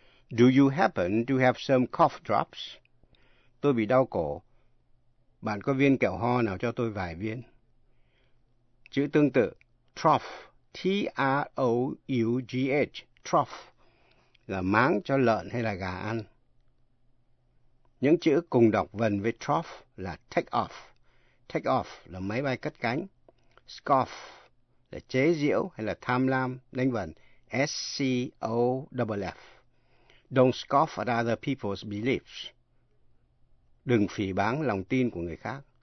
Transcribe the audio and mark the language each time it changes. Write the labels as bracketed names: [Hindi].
[English] Do you happen to have some cough drops? [Vietnamese] Tôi bị đau cổ. Bạn có viên kẹo ho nào cho tôi vài viên? Chữ tương tự. Trough. T-R-O-U-G-H, trough, là máng cho lợn hay là gà ăn. Những chữ cùng đọc vần với trough là take off là máy bay cất cánh, scoff là chế giễu hay là tham lam, đánh vần, S-C-O-F-F. [English] Don't scoff at other people's beliefs. [Vietnamese] Đừng phỉ báng lòng tin của người khác.